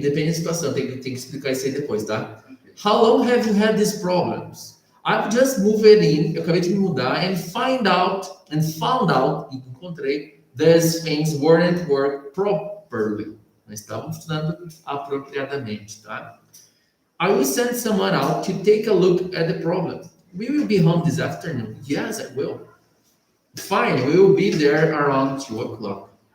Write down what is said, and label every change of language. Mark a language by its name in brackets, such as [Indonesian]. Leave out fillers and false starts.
[Portuguese] Depende da situação, tem que explicar isso aí depois, tá? [English] How long have you had these problems? I've just moved in, [Portuguese] eu acabei de me mudar, [English] and found out, [Portuguese] e encontrei, [English] these things weren't work properly. [Portuguese] Não estavam funcionando apropriadamente, tá? [English] I will send someone out to take a look at the problem. We will be home this afternoon. Yes, I will. Fine, we will be there around 2 o'clock.